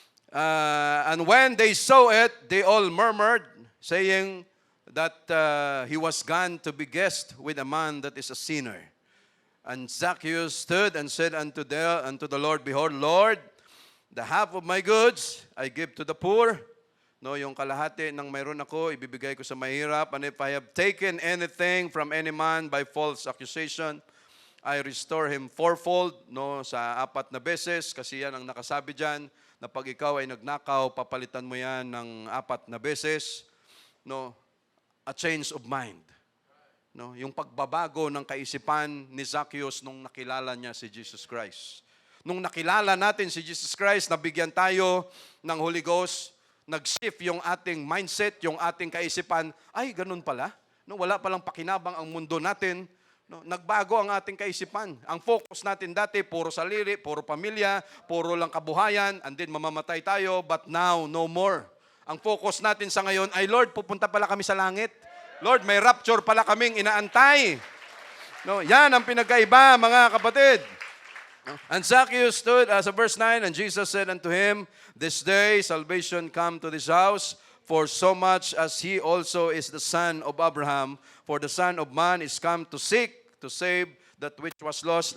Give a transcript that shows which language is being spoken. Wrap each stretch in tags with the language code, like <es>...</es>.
<en>And when they saw it, they all murmured, saying that he was gone to be guest with a man that is a sinner. And Zacchaeus stood and said unto the Lord, Behold, Lord, the half of my goods I give to the poor.</en> <tl>No, yung kalahati ng mayroon ako, ibibigay ko sa mahirap.</tl> <en>And if I have taken anything from any man by false accusation, I restore him fourfold.</en> <tl>No, sa 4 na beses, kasi yan ang nakasabi dyan, na pag ikaw ay nagnakaw, papalitan mo yan ng 4 na beses. No,</tl> <en>a change of mind.</en> <tl>No, yung pagbabago ng kaisipan ni Zacchaeus nung nakilala niya si Jesus Christ. Nung nakilala natin si Jesus Christ, nabigyan tayo ng Holy Ghost, nag-shift yung ating mindset, yung ating kaisipan, ay, ganun pala. No, wala palang pakinabang ang mundo natin. No, nagbago ang ating kaisipan. Ang focus natin dati, puro sarili, puro pamilya, puro lang kabuhayan, and then mamamatay tayo,</tl> <en>but now, no more.</en> <tl>Ang focus natin sa ngayon ay, Lord, pupunta pala kami sa langit. Lord, may rapture pala kaming inaantay. No, yan ang pinagkaiba, mga kapatid.</tl> <en>And Zacchaeus stood, as verse 9, and Jesus said unto him, This day salvation come to this house, for so much as he also is the son of Abraham, for the Son of Man is come to seek, to save that which was lost.</en>